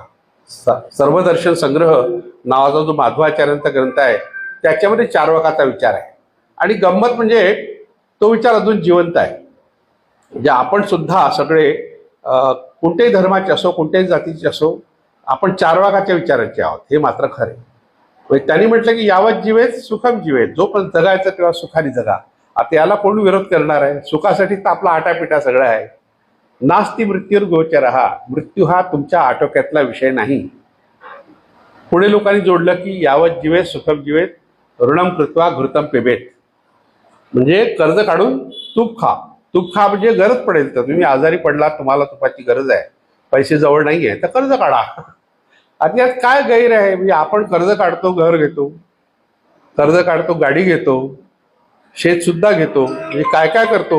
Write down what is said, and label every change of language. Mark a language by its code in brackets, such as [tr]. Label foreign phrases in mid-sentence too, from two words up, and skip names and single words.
[mr] सर्वदर्शन संग्रह नावाचा जो माधवाचार्यांचा ग्रंथ आहे त्याच्यामध्ये चारवाकाचा विचार आहे. आणि गंमत म्हणजे तो विचार अजून जिवंत आहे. म्हणजे आपण सुद्धा सगळे कोणत्याही धर्माचे असो, कोणत्याही जातीचे असो, आपण चारवाकाच्या विचाराचे आहोत, हे मात्र खरे. म्हणजे त्यांनी म्हटलं की [sa] यावत जीवेत सुखम जीवेत, [mr] जो पण जगायचं तेव्हा सुखाने जगा. आता याला कोण विरोध करणार आहे? सुखासाठी तर आपला आटापिटा सगळं आहे. [sa] नास्ति मृत्यूर गोचरहा, [mr] मृत्यू हा तुमच्या आटोक्यातला विषय नाही. पुढे लोकांनी जोडलं की [sa] यावत जीवेत सुखम जीवेत, ऋणम कृत्वा घृतम पिबेत. [mr] म्हणजे कर्ज काढून तूप खा. तूप खा म्हणजे गरज पडेल, तर तुम्ही आजारी पडला, तुम्हाला तुपाची गरज आहे, पैसे जवळ नाही आहे, तर कर्ज काढा. आता यात काय गैर आहे? म्हणजे आपण कर्ज काढतो, घर घेतो, कर्ज काढतो, गाडी घेतो, शेत सुद्धा घेतो, म्हणजे काय काय करतो.